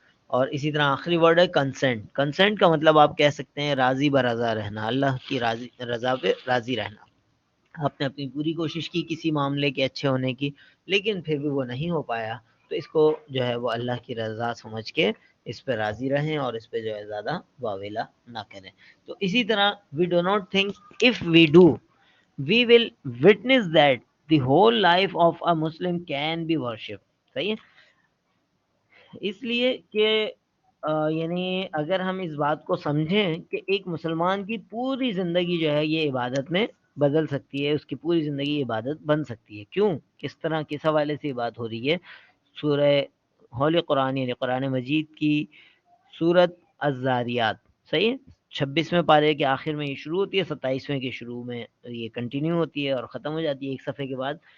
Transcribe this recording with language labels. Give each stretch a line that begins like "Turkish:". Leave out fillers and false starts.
Urdu: اور اسی طرح آخری ورڈ ہے کنسنٹ. کنسنٹ کا مطلب آپ کہہ سکتے ہیں راضی برضا رہنا، اللہ کی رضا پہ راضی رہنا. آپ نے اپنی پوری کوشش کی کسی معاملے کے اچھے ہونے کی، لیکن پھر بھی وہ نہیں ہو پایا، تو اس کو جو ہے وہ اللہ کی رضا سمجھ کے اس پہ راضی رہیں، اور اس پہ جو ہے زیادہ واویلا نہ کریں. تو اسی طرح
English: We do not think if we do we will witness that the whole life of a Muslim can be worship.
Urdu: صحیح ہے. اس لیے کہ یعنی اگر ہم اس بات کو سمجھیں کہ ایک مسلمان کی پوری زندگی جو ہے یہ عبادت میں بدل سکتی ہے، اس کی پوری زندگی عبادت بن سکتی ہے. کیوں؟ کس طرح، کس حوالے سے یہ بات ہو رہی ہے؟ سورہ ہولی قرآن یعنی قرآن مجید کی سورت الزاریات، صحیح ہے، 26ویں پارے کے آخر میں یہ شروع ہوتی ہے، 27ویں کے شروع میں یہ کنٹینیو ہوتی ہے اور ختم ہو جاتی ہے ایک صفحے کے بعد.